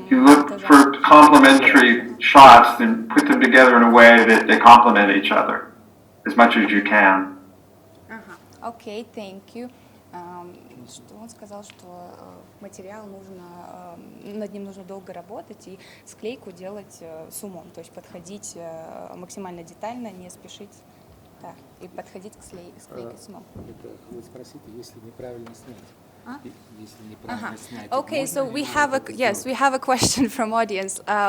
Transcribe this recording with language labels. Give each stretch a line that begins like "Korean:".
English: you look for complementary shots and put them together in a way that they complement each other as much as you can. Okay, thank you.
Russian: Что он сказал, что материал нужно, над ним нужно долго работать и склейку делать с умом, то есть подходить максимально детально, не спешить, да, и подходить к склейке с умом. Вы спросите, если неправильно снять. Если неправильно снять.
English: Okay, so we have a question from audience.